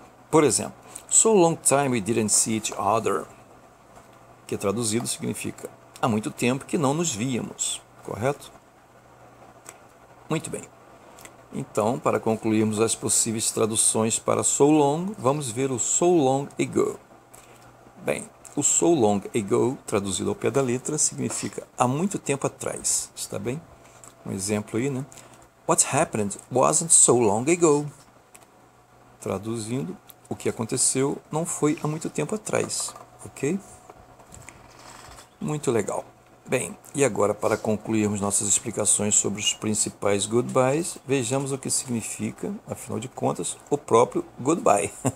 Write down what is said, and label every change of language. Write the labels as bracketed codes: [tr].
[pt] Por exemplo, [en] so long time we didn't see each other, [pt] que traduzido significa há muito tempo que não nos víamos, correto? Muito bem. Então, para concluirmos as possíveis traduções para so long, vamos ver o so long ago. Bem, o [en] so long ago, [pt] traduzido ao pé da letra, significa há muito tempo atrás, está bem? Um exemplo aí, né? [en] What happened wasn't so long ago. [pt] Traduzindo, o que aconteceu não foi há muito tempo atrás, ok? Muito legal. Bem, e agora, para concluirmos nossas explicações sobre os principais goodbyes, vejamos o que significa, afinal de contas, o próprio goodbye.